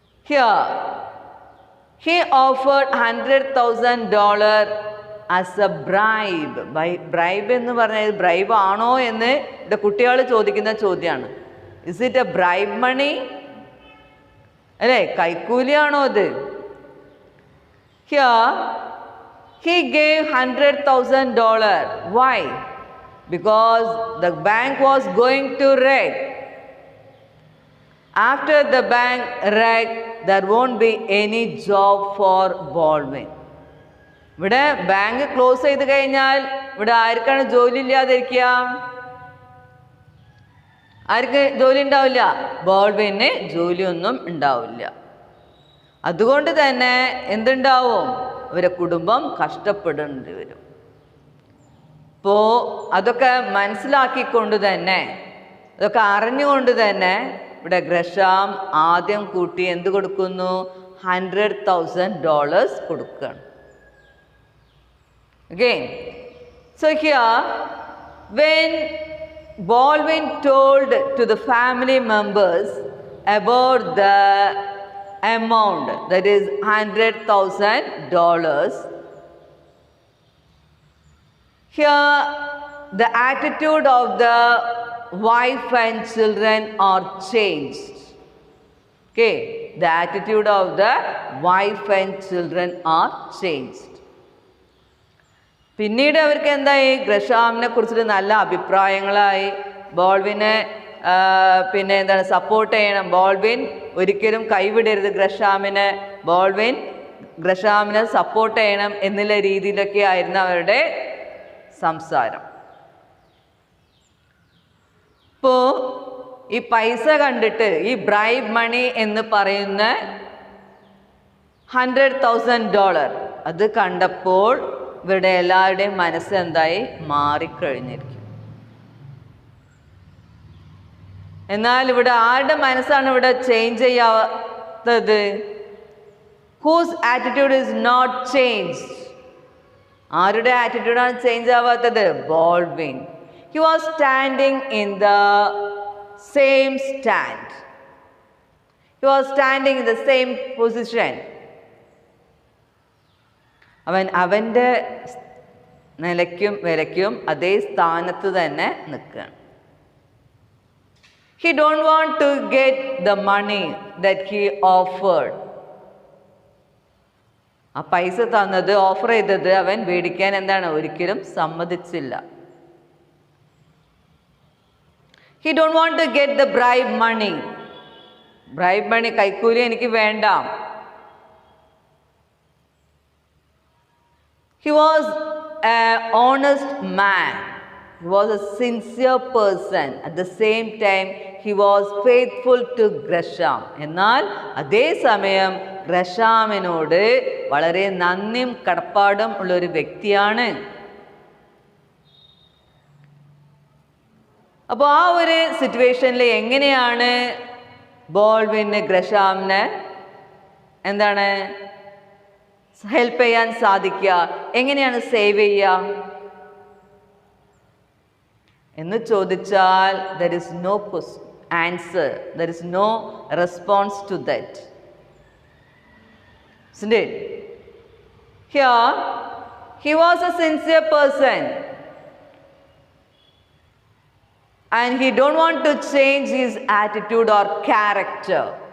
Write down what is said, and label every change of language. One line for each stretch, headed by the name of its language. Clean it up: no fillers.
English: Here, he offered $100,000 as a bribe.
Malayalam: Bribe എന്ന് പറഞ്ഞാൽ bribe ആണോ എന്ന് ഇവിടെ കുട്ടികൾ ചോദിക്കുന്ന ചോദ്യമാണ്.
English: Is it a bribe money?
Malayalam: അല്ലേ, കൈക്കൂലിയാണോ ഇത്?
English: Here, he gave $100,000. Why? Because the bank was going to wreck. After the bank wreck, there won't be any job for Baldwin.
Malayalam: ഇവിടെ ബാങ്ക് ക്ലോസ് ചെയ്ത് കഴിഞ്ഞാൽ ഇവിടെ ആർക്കാണ് ജോലി ഇല്ലാതിരിക്കുക? ആർക്ക് ജോലി ഉണ്ടാവില്ല? ബോൾവിന് ജോലിയൊന്നും ഉണ്ടാവില്ല. അതുകൊണ്ട് തന്നെ എന്തുണ്ടാവും? അവരുടെ കുടുംബം കഷ്ടപ്പെടേണ്ടി വരും. അപ്പോൾ അതൊക്കെ മനസ്സിലാക്കിക്കൊണ്ട് തന്നെ, അതൊക്കെ അറിഞ്ഞുകൊണ്ട് തന്നെ ഇവിടെ ഗ്രഷാം ആദ്യം കൂട്ടി എന്ത് കൊടുക്കുന്നു? $100,000 കൊടുക്കുകയാണ്.
English: Okay, so here when Baldwin told to the family members about the amount, that is $100,000, here the attitude of the wife and children are changed. Okay, the attitude of the wife and children are changed.
Malayalam: പിന്നീട് അവർക്ക് എന്തായി? ഗ്രഷാമിനെ കുറിച്ചിട്ട് നല്ല അഭിപ്രായങ്ങളായി. ബോൾവിനെ പിന്നെ എന്താണ് support ചെയ്യണം. ബോൾവിൻ ഒരിക്കലും കൈവിടരുത് ഗ്രഷാമിനെ. ബോൾവിൻ ഗ്രഷാമിനെ support ചെയ്യണം എന്നുള്ള രീതിയിലൊക്കെ ആയിരുന്നു അവരുടെ സംസാരം. ഇപ്പോൾ ഈ പൈസ കണ്ടിട്ട്, ഈ ബ്രൈബ് മണി എന്ന് പറയുന്ന $100,000 അത് കണ്ടപ്പോൾ ഇവരുടെ എല്ലാവരുടെയും മനസ്സ് എന്തായി? മാറിക്കഴിഞ്ഞിരിക്കും. എന്നാൽ ഇവിടെ ആരുടെ മനസ്സാണ് ഇവിടെ ചേഞ്ച് ചെയ്യാത്തത്?
English: Whose attitude is not change?
Malayalam: ആരുടെ ആറ്റിറ്റ്യൂഡാണ് change ആവാത്തത്?
English: ബോൾവിൻ. He was standing in the same stand. He was standing in the same position.
Malayalam: അവൻ്റെ നിലയ്ക്കും വിലയ്ക്കും അതേ സ്ഥാനത്ത് തന്നെ നിൽക്കുകയാണ്.
English: He don't want to get the money that he offered.
Malayalam: ആ പൈസ തന്നത്, ഓഫർ ചെയ്തത് അവൻ മേടിക്കാൻ എന്താണ്? ഒരിക്കലും സമ്മതിച്ചില്ല.
English: He don't want to get the bribe money.
Malayalam: Bribe money, കൈക്കൂലി എനിക്ക് വേണ്ട.
English: He was an honest man. He was a sincere person. At the same time, he was faithful to Gresham.
Malayalam: എന്നാൽ അതേ സമയം ഗ്രഷാമിനോട് വളരെ നന്ദിയും കടപ്പാടും ഉള്ളൊരു വ്യക്തിയാണ്. അപ്പോൾ ആ ഒരു സിറ്റുവേഷനിൽ എങ്ങനെയാണ് ബോൾവിന് ഗ്രഷാമിനെ എന്താണ് ഹെൽപ്പ് ചെയ്യാൻ സാധിക്കുക? എങ്ങനെയാണ് സേവ് ചെയ്യുക എന്ന് ചോദിച്ചാൽ
English: there is no answer, there is no response to that. Isn't it? Here, he was a sincere person and he don't want to change his attitude or character.